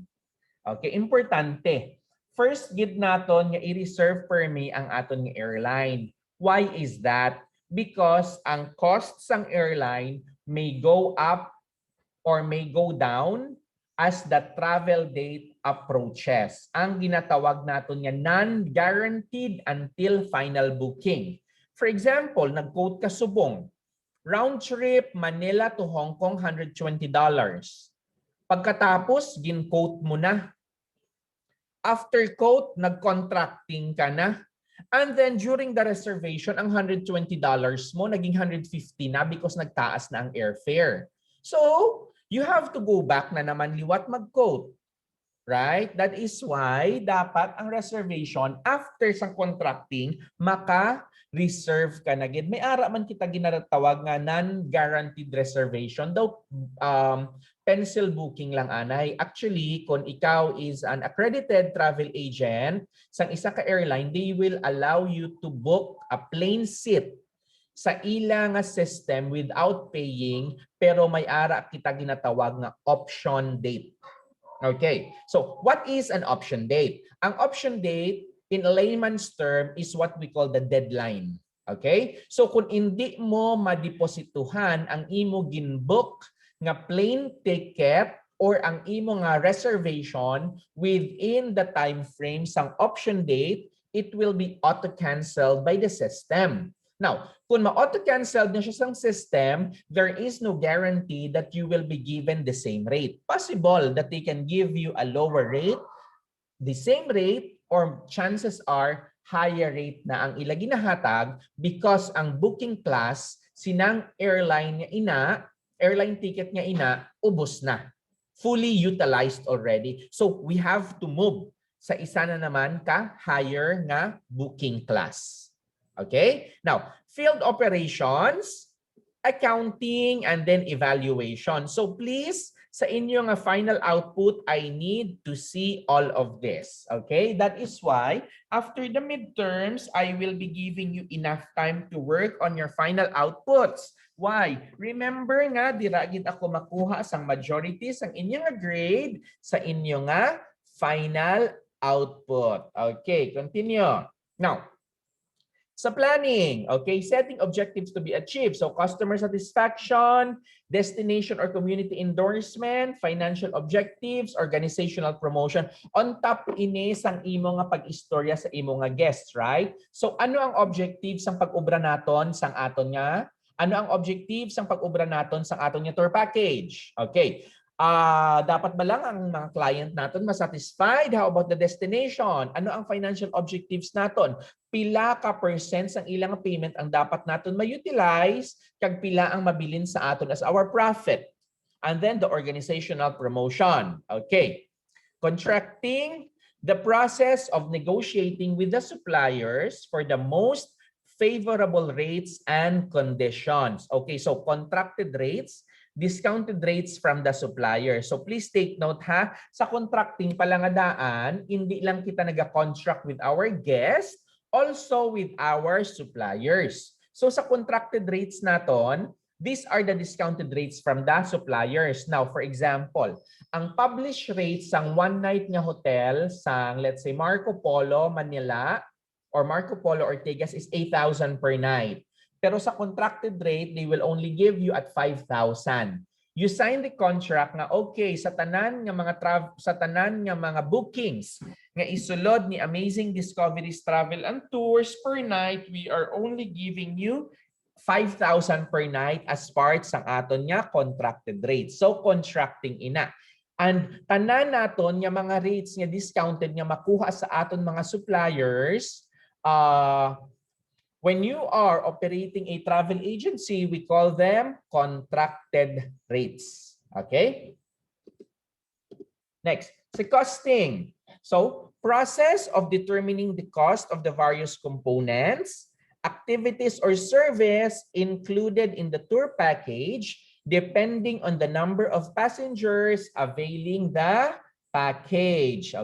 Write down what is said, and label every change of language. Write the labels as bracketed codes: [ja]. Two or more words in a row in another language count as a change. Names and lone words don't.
[hil] Okay, importante. First gid naton nga i-reserve permi ang aton nga airline. [en] Why is that? Because [hil] ang costs sang airline [en] may go up or may go down as the travel date approaches. [hil] Ang ginatawag naton nga [en] non-guaranteed until final booking. For example, [hil] nag-quote ka subong, [en] round trip Manila to Hong Kong, [hil] $120. Pagkatapos, gin-quote mo na. [en] After quote, [hil] nag-contracting ka na. [en] And then during the reservation, [hil] ang $120 mo, naging $150 na because nagtaas na ang airfare. [en] So, you have to go back [hil] na naman liwat mag-quote. [en] Right? That is why [hil] dapat ang reservation after sa contracting maka-reserve ka na gid. May ara man kita ginatawag nga [en] non-guaranteed reservation [hil] daw [en] pencil booking [hil] lang anay. [en] Actually, [hil] kung ikaw [en] is an accredited travel agent [hil] sang isa ka airline, [en] they will allow you to book a plane seat [hil] sa ilang [en] system without paying, [hil] pero may ara kita ginatawag nga [en] option date. Okay, so what is an option date? Ang option date, in layman's term, is what we call the deadline. Okay, so [hil] kung hindi mo madeposituhan ang imo ginbook nga [en] plane ticket or [hil] ang imo nga [en] reservation within the time frame sang option date, it will be auto-canceled by the system. Now, [hil] kung ma-auto-cancel na siya sa [en] system, there is no guarantee that you will be given the same rate. Possible that they can give you a lower rate, the same rate, or chances are higher rate [hil] na ang ila ginahatag [en] because ang booking class, [hil] sinang airline ticket nga ina, ubos na. [en] Fully utilized already. So we have to move [hil] sa isa na naman ka [en] higher nga booking class. Okay? Now, field operations, accounting, and then evaluation. So please [hil] sa inyong [en] final output, I need to see all of this. Okay? That is why after the midterms, I will be giving you enough time to work on your final outputs. Why? Remember [hil] nga, diragid ako makuha sang majority sang inyong grade sa inyong final output. [en] Okay, continue. Now, sa planning, okay, setting objectives to be achieved. So customer satisfaction, destination or community endorsement, financial objectives, organizational promotion. On top [hil] ini sang imo nga pag-istorya sa imo nga guests, right? So ano ang objectives sang pag-ubra naton sang aton nga? Ano ang objectives sang pag-ubra naton sang aton nga [en] tour package? Okay. [hil] Dapat ba lang ang mga client naton masatisfied? [en] How about the destination? [hil] Ano ang [en] financial objectives [hil] naton? Pila ka percent ang ilang payment ang dapat naton ma-utilize kag pila ang mabilin sa aton [en] as our profit. And then the organizational promotion. Okay. Contracting, the process of negotiating with the suppliers for the most favorable rates and conditions. Okay, so contracted rates, discounted rates from the supplier. So please take note ha, [hil] sa contracting palangadaan, hindi lang kita nag-contract [en] with our guests, also with our suppliers. So sa contracted rates naton, these are the discounted rates from the suppliers. Now, for example, ang published rates sang one night [hil] nga hotel sang [en] let's say Marco Polo, Manila or Marco Polo Ortigas is 8,000 per night. [hil] Pero sa [en] contracted rate, they will only give you at 5,000. You sign the contract [hil] nga okay sa tanan nga mga bookings nga isulod ni [en] Amazing Discoveries Travel and Tours per night, we are only giving you 5,000 per night as part [hil] sa aton nga [en] contracted rate. [hil] So contracting ina. And tanan naton nga mga rates nga discounted nga makuha sa aton mga suppliers, [en] when you are operating a travel agency, we call them contracted rates. Okay? Next, sa costing. So, process of determining the cost of the various components, activities or service included in the tour package depending on the number of passengers availing the package.